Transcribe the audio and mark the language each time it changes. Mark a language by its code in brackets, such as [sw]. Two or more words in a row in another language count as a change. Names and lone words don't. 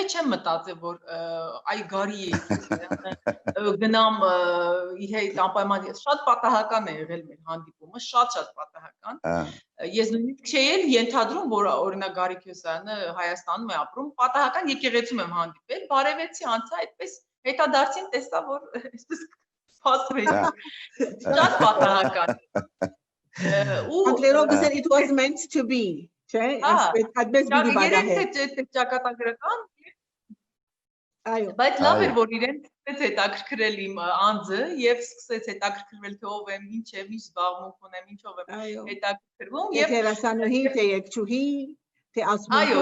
[hy] չեմ մտածել որ այ Գարի գնամ իր հետ անպայման շատ պատահական է եղել մեր հանդիպումը, շատ պատահական։ Ես նույնիսկ չէի էլ ենթադրում որ օրինակ Գարի Քյոսյանը Հայաստանում է ապրում, պատահական եկեղեցում եմ հանդիպել, բարևեցի անցա, այդպես հետադարձին տեսա որ այսպես Շատ պատահական։ Անգլերով գսեն [en] it was meant to be, [hy] չէ՞։ Այդպես մի բան է։ Երեք ճակատագրական։ Այո։ Բայց լավ էր որ իրեն սկսեց հետաքրքրել իմ անձը եւ սկսեց հետաքրքրվել թե ով եմ, ինչ եմ, ինչ զբաղմունք ունեմ, ինչով եմ հետաքրքրվում եւ դերասանուհի, թե երգչուհի, թե ասմունք։